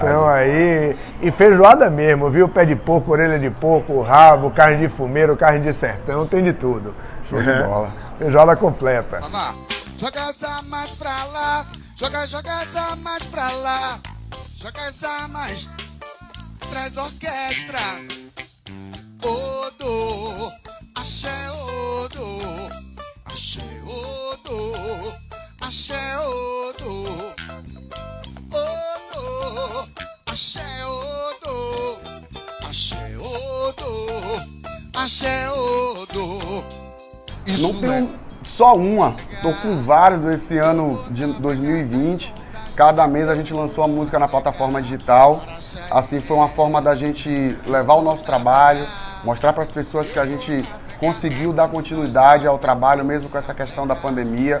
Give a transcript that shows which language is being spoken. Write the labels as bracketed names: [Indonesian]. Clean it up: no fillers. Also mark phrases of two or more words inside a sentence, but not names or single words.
[Portuguese] Então aí, e feijoada mesmo, viu? Pé de porco, orelha de porco, rabo, carne de fumeiro, carne de sertão, tem de tudo. Show de bola. Feijoada completa. Joga essa mais pra lá, joga essa mais pra lá, joga essa mais, traz orquestra. [Yoruba] Odo, axé, odo, axé, odo, axé, odo, odo, axé, odo, axé, odo, axé, odo. [Portuguese] Isso não tenho só uma, tô com vários desse ano de 2020. Cada mês a gente lançou a música na plataforma digital. Assim, foi uma forma da gente levar o nosso trabalho, mostrar para as pessoas que a gente conseguiu dar continuidade ao trabalho, mesmo com essa questão da pandemia.